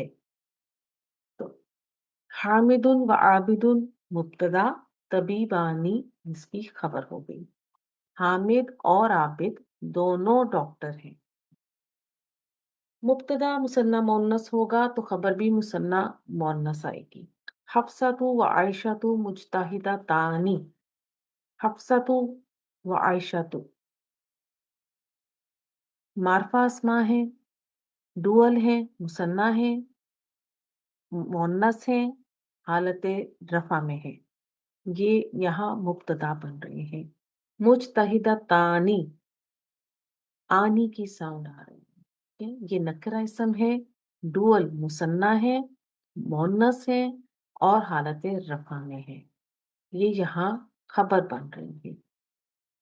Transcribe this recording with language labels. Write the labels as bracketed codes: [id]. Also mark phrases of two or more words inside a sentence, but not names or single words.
[ur] تو حامد و عابد مبتدا، طبیبانی اس کی خبر ہو گئی۔ حامد اور عابد دونوں ڈاکٹر ہیں۔ مبتدا مثنیٰ مؤنث ہوگا تو خبر بھی مثنیٰ مؤنث آئے گی۔ حفصۃ و عائشۃ مجتہدتان، حفصۃ و عائشۃ معرفہ اسماء ہیں، ڈوئل ہیں، مثنیٰ ہیں، مؤنث ہیں، حالت رفع میں ہے، یہ یہاں مبتدا بن رہے ہیں۔ مجتہدتان، آنی کی ساؤنڈ آ رہی ہے، یہ نکرہ اسم ہے، ڈوئل مثنیٰ ہے، مؤنث ہے اور حالت رفع میں ہے، یہ یہاں خبر بن رہی ہے۔